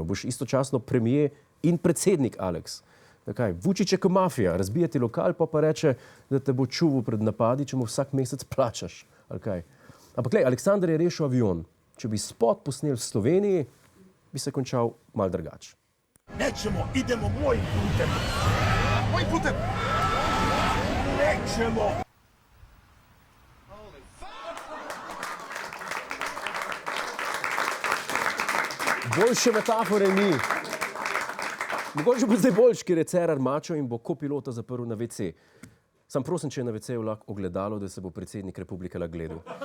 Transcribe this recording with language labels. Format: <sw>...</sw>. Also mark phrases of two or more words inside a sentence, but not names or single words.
<sl>Boš istočasno premijer in predsednik, Aleks? Vučić je kot mafija, razbije ti lokal, pa reče, da te bo čuval pred napadi, če mu vsak mesec plačaš. Ampak glej, Aleksandar je rešil avion. Če bi spot posnel v Sloveniji, bi se končal malo drugače.</sl> <sr>Nećemo, idemo mojim putem. Mojim putem! Nećemo!</sr> <sl>Boljše metafore ni. Mogoče bo zdaj boljš, ker je Cerar mačo in bo kopilota zaprl na WC. Sam prosim, če je na WC-ju lahko ogledalo, da se bo predsednik republike lahko gledal.</sl>